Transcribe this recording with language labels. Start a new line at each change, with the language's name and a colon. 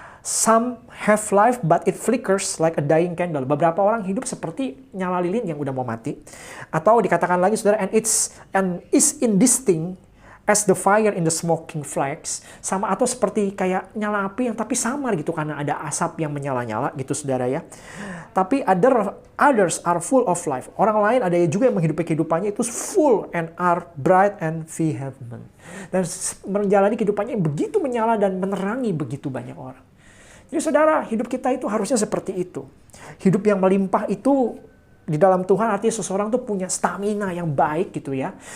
English: Some have life but it flickers like a dying candle.
Indonesian: Beberapa orang hidup seperti nyala lilin yang udah mau mati. Atau dikatakan lagi saudara,
English: and is indistinct as the fire in the smoking flax.
Indonesian: Sama atau seperti kayak nyala api yang tapi samar gitu karena ada asap yang menyala-nyala gitu saudara ya. Tapi
English: others are full of life.
Indonesian: Orang lain ada juga yang menghidupi kehidupannya itu
English: full and are bright and vehement.
Indonesian: Dan menjalani kehidupannya yang begitu menyala dan menerangi begitu banyak orang. Jadi saudara, hidup kita itu harusnya seperti itu. Hidup yang melimpah itu di dalam Tuhan artinya seseorang tuh punya stamina yang baik gitu ya.